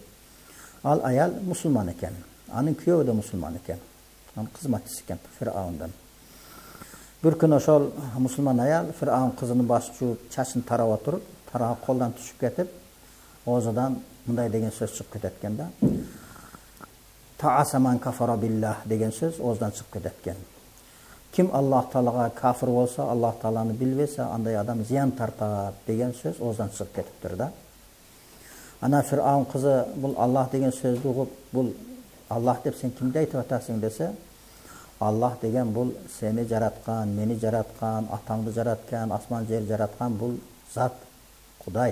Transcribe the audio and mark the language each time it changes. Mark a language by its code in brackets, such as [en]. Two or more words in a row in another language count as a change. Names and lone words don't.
[ky] Ал аял мусулман экен. Анын күйөөү да мусулман экен. Анын кызматчысы экен Фираундун. Bir күн ошол мусулман аял Фираун кызынын башын жууп, чачын тарап отуруп, тарагы колдон түшүп кетип, оозудан мындай деген сөз чыгып кетет экен да. [ar] تعس من كفر بالله [ky] деген сөз оозудан чыгып кетет экен. Ким Аллах Таалага кафир болсо, Аллах Тааланы билбесе, андай адам зыян тартат деген сөз оозудан чыгып кетиптир да. Ана Фираун кызы бул Аллах деген сөздү угуп, бул Аллах деп сен кимди айтып атасың десе, Аллах деген бул сени жараткан, мени жараткан, атаңды жараткан, асман жер жараткан бул зат, Кудай.